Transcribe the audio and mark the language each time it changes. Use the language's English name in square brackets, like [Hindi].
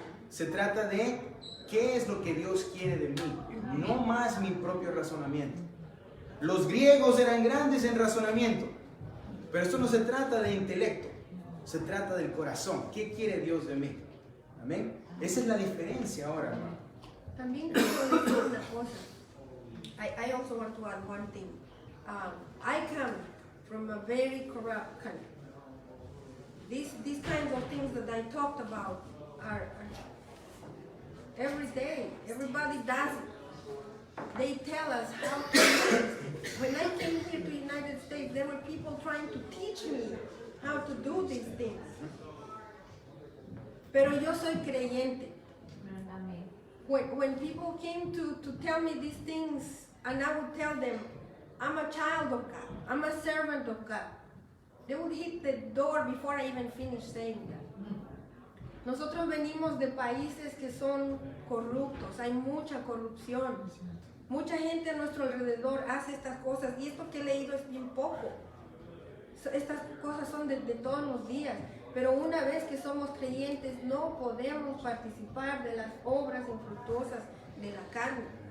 [Spanish] Se trata de qué es lo que Dios quiere de mí, no más mi propio razonamiento. Los griegos eran grandes en razonamiento, pero esto no se trata de intelecto, se trata del corazón. ¿Qué quiere Dios de mí? Amén. Esa es la diferencia ahora, hermano. También quiero decir una cosa. [English] I also want to add one thing. I come from a very corrupt country. These kinds of things that I talked about are every day. Everybody does it. They tell us how to do it. When I came here to the United States, there were people trying to teach me how to do these things. [Spanish] Pero yo soy creyente. [English] When people came to tell me these things, and I would tell them, I'm a child of God, I'm a servant of God, they would hit the door before I even finished saying that. [Spanish] Nosotros venimos de países que son corruptos, hay mucha corrupción. Mucha gente a nuestro alrededor hace estas cosas, y esto que he leído es bien poco. Estas cosas son de todos los días. Pero una vez que somos creyentes no podemos participar de las obras infructuosas de la carne.